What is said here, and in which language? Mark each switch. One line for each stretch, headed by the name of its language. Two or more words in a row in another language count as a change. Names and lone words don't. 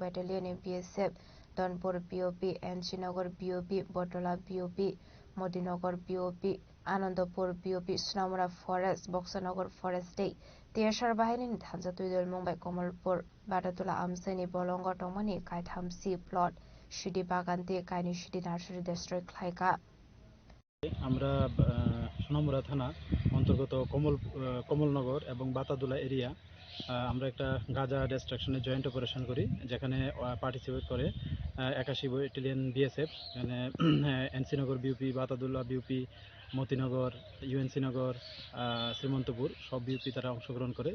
English: Battalion BSF Donpur BOP and Srinagar BOP Botola BOP Modinagar BOP Anandapur BOP Sunamura Forest Boxanagar Forest Day Tiashar Bahini Thansa Tuidul Mumbai Komalpur Batatula Amseni Bolonga Tomani Kaitham C Plot Shidi Bagante Kaini Shidi Nursery District Klaika
Bangla: আমরা সোনামুড়া থানা অন্তর্গত কমলনগর এবং বাতাদুলা এরিয়া আমরা একটা গাঁজা ডিস্ট্রাকশনের জয়েন্ট অপারেশন করি, যেখানে পার্টিসিপেট করে 81 ব্যাটালিয়ন বিএসএফ, এখানে এনসিনগর বিউপি, বাতাদুল্লা বিউপি, মতিনগর, ইউএনসিনগর, শ্রীমন্তপুর সব বিউপি তারা অংশগ্রহণ করে।